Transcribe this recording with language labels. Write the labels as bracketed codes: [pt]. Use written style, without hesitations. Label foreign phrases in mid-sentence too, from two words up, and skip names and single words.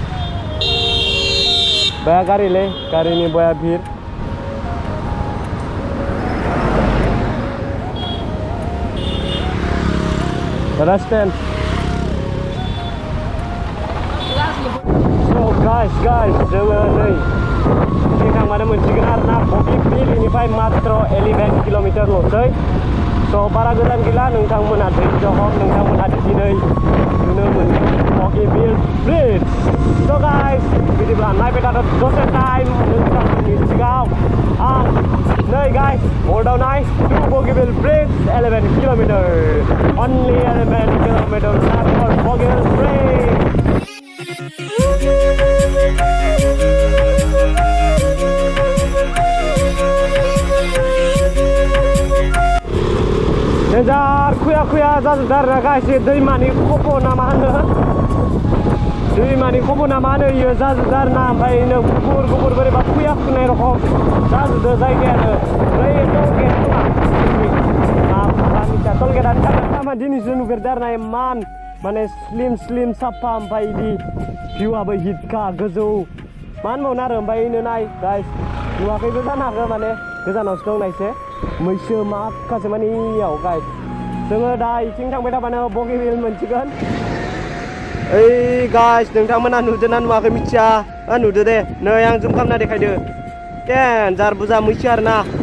[brx] बया गारिलै गारिनि बया भिर रेस्टुरेंट [en] so guys [brx] जोङो नै थांबानो मोनसिगोन आरोना बगिबिलनिफ्राय मात्र 11 किल'मिटारल'सै स' बारा गोजान गैला नोंथांमोना धैर्य हक नोंथांमोना दिनै नुनो मोनगोन Boggyville Bridge. [en] So guys, [brx] bidiब्ला नायबाय थादो दसे टाइम नोंथांनि सिगाङाव आं नै guys बर्डआव नाय [en] to Boggyville Bridge 11 kilometer. Only 11 kilometer left for Boggyville Bridge. [brx] Nejar kuya जाजोबदों आरोना guys दैमानि खफ' ना मा होनो दैमानि खफ' ना मा होनो इयो जाजोबदों आरोना ओमफ्राय नो गुफुर बोरैबा खुया खुनाय रखम जाजोबदों जायगायानो ओमफ्राय टलगेट खोमा टलगेटआनो थांना दिनैसो नुफेरदों आरोना इमान माने स्लिम साफा ओमफ्राय इदि भिउआबो हिटखा गोजौ मा होनबावनो आरो ओमफ्राय इनो नाय गाइस नुवाखैबो जानो हागौ माने गोजानावसो दं नायसे मैसो माखासे माने इयाव गाइस जोङो दा इथिं थांबाय थाबानो बगिबिल मोनसिगोन ओइ गाइस नोंथांमोना नुदोंना नुवाखै मिथिया नुदो दे नै आं जुम खालामना देखायदो देन्जार बुरजा मैसो आरोना